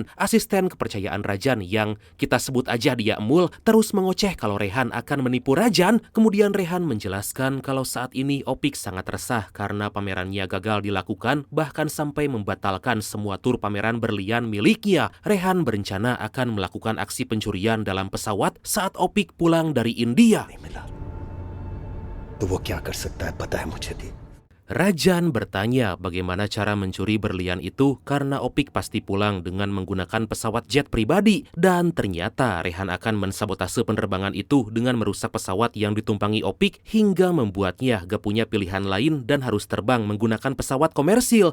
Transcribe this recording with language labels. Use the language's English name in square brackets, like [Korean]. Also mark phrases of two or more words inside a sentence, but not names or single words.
[Indonesian] Asisten kepercayaan Rajan yang kita sebut aja dia Emul terus mengoceh kalau Rehan akan menipu Rajan. Kemudian Rehan menjelaskan kalau saat ini Opik sangat resah karena pamerannya gagal dilakukan, bahkan sampai membatalkan semua tur pameran berlian miliknya. Rehan berencana akan melakukan aksi pencurian dalam pesawat saat Opik pulang dari India. [Hindi] तो वो क्या कर सकता है पता है मुझे भी. [Indonesian] Rajan bertanya bagaimana cara mencuri berlian itu karena Opik pasti pulang dengan menggunakan pesawat jet pribadi, dan ternyata Rehan akan mensabotase penerbangan itu dengan merusak pesawat yang ditumpangi Opik hingga membuatnya gak punya pilihan lain dan harus terbang menggunakan pesawat komersil.